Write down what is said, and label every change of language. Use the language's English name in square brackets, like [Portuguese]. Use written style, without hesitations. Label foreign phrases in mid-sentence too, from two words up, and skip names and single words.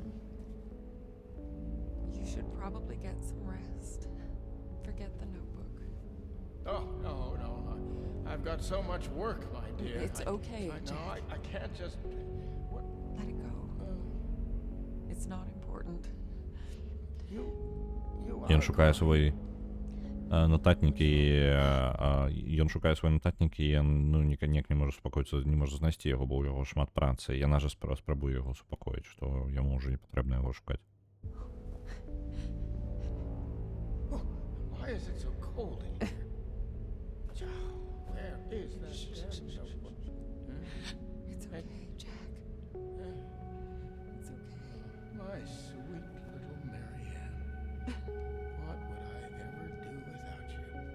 [English] You should probably get some rest. Forget the notebook. Oh, no. I've got so much work, my dear. It's okay, I know, Jack. I can't just... What? Let it go. It's not important. You [Belarusian] Ён [English] are [Belarusian] шукае [English] correct. [Belarusian] свой нататнік і ён шукае свой нататнік і ён ніяк не можа супакоіцца, не можа знайсці яго, бо ў яго шмат працы. Яна ж спрабуе яго супакоіць, што яму ўжо не патрэбна яго шукаць. [English] Oh, why is it so cold in here? Where is that damn notebook? It's okay, Jack. It's okay. My sweet little Marianne. What would I ever do without you?